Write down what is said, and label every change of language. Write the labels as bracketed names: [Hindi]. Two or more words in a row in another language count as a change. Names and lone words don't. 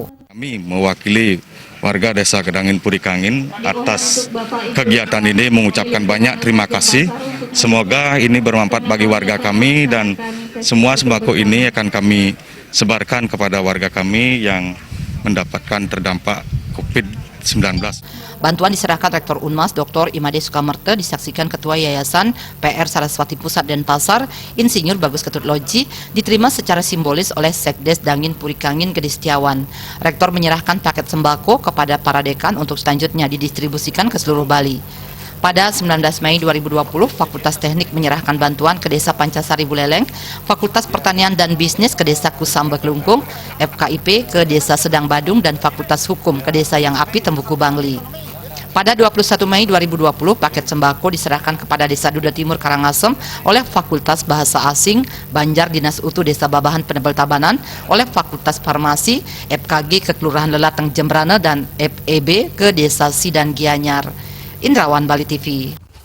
[Indonesian] Kami mewakili warga desa Dangin Purikangin atas kegiatan ini mengucapkan banyak terima kasih. Semoga ini bermanfaat bagi warga kami dan semua sembako ini akan kami sebarkan kepada warga kami yang mendapatkan terdampak COVID-19. Bantuan diserahkan Rektor Unmas Dr. Imade Sukamerta, disaksikan Ketua Yayasan PR Saraswati Pusat Denpasar, Insinyur Bagus Ketut Loji, diterima secara simbolis oleh Sekdes Dangin Purikangin Gede Setiawan. Rektor menyerahkan paket sembako kepada para dekan untuk selanjutnya didistribusikan ke seluruh Bali. Pada 19 Mei 2020, Fakultas Teknik menyerahkan bantuan ke Desa Pancasari Buleleng, Fakultas Pertanian dan Bisnis ke Desa Kusamba Kelungkung, FKIP ke Desa Sedang Badung, dan Fakultas Hukum ke Desa Yang Api Tembuku Bangli. Pada 21 Mei 2020, paket sembako diserahkan kepada Desa Duda Timur Karangasem oleh Fakultas Bahasa Asing, Banjar Dinas Utu Desa Babahan Penebel Tabanan oleh Fakultas Farmasi, FKG ke Kelurahan Lelateng Jembrana, dan FEB ke Desa Sidan Gianyar. Indrawan, Bali TV.